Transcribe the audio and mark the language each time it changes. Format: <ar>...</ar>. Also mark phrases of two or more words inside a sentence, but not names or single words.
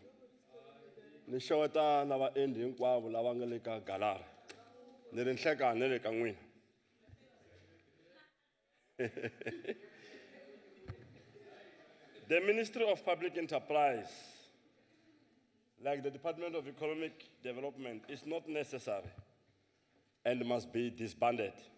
<ts>Ni xeweta na vaendli hinkwavo lava nga le ka galara. Ni ri nhlekani na le ka n'wina.</ts> <en>The Ministry of Public Enterprise, like the Department of Economic Development, is not necessary and must be disbanded.</en>